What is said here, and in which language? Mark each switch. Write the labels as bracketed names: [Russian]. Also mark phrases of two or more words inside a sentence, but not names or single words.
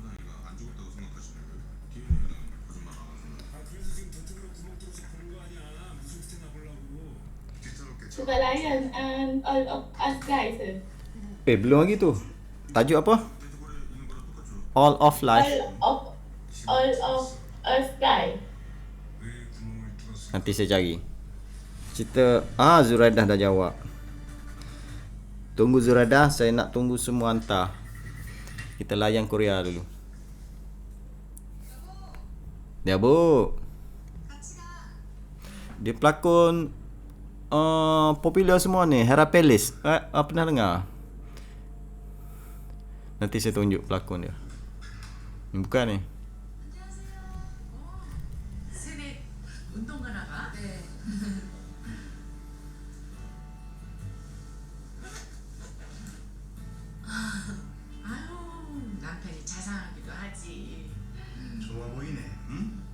[Malay] Suka layan All of Us Guys. Belum lagi tu. Tajuk apa? All of Life. All of Us Guys. Nanti saya cari. Cerita Zuraidah dah jawab. Tunggu Zuraidah, saya nak tunggu semua hantar. Kita layan Korea dulu. Dia bu. Dia pelakon popular semua ni. Hera Palace. Pernah dengar? Nanti saya tunjuk pelakon dia. Bukan ni. [Korean] 남편이 자상하기도 하지. 좋아 보이네. 응?